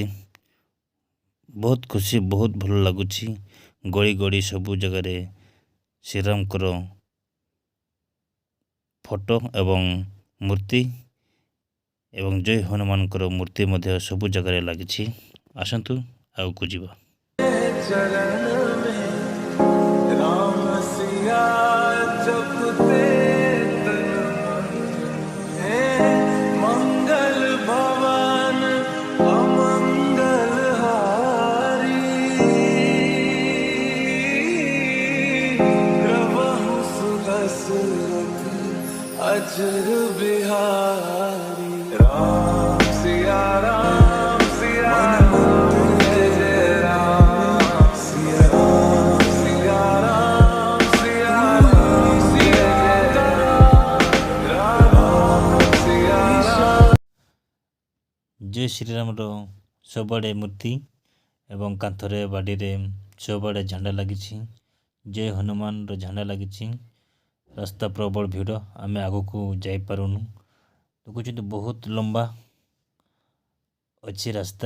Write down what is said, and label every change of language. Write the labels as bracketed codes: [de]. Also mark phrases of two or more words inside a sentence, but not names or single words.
[or] ବହୁତ ଖୁସି, ବହୁତ ଭଲ ଲାଗୁଛି। ଗଳି ଗଳି ସବୁ ଜାଗାରେ ଶ୍ରୀରାମଙ୍କର ଫଟୋ ଏବଂ ମୂର୍ତ୍ତି ଏବଂ ଜୟ ହନୁମାନଙ୍କର ମୂର୍ତ୍ତି ମଧ୍ୟ ସବୁ ଜାଗାରେ ଲାଗିଛି। ଆସନ୍ତୁ ଆଗକୁ ଯିବା। [hi] चरण में राम सिया जपते तन मन है मंगल भवन अमंगल हारी प्रभु सुदशरथ अजर बिहारी राम सिया राम जय जय राम सिया राम जय जय राम सिया राम। [or] ଜୟ ଶ୍ରୀରାମର ସବୁଆଡ଼େ ମୂର୍ତ୍ତି ଏବଂ କାନ୍ଥରେ, ବାଡ଼ିରେ ସବୁଆଡ଼େ ଝଣ୍ଡା ଲାଗିଛି। ଜୟ ହନୁମାନର ଝଣ୍ଡା ଲାଗିଛି। ରାସ୍ତା ପ୍ରବଳ ଭିଡ଼, ଆମେ ଆଗକୁ ଯାଇପାରୁନୁ। ଦେଖୁଛନ୍ତି ବହୁତ ଲମ୍ବା ଅଛି ରାସ୍ତା।